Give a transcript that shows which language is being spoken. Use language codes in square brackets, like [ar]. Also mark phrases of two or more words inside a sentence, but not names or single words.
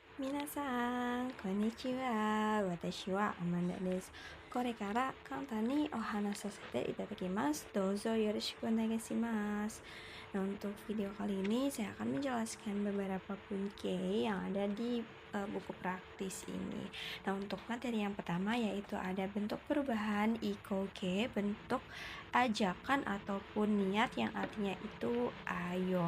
[ja] 皆さん、こんにちは。私はアマンダです. これから簡単にお話しさせていただきます. どうぞよろしくお願いします. [id] Nah, untuk video kali ini saya akan menjelaskan beberapa punke yang ada di buku praktis ini. Nah, untuk materi yang pertama yaitu ada bentuk perubahan ikoke, bentuk ajakan ataupun niat yang artinya itu ayo.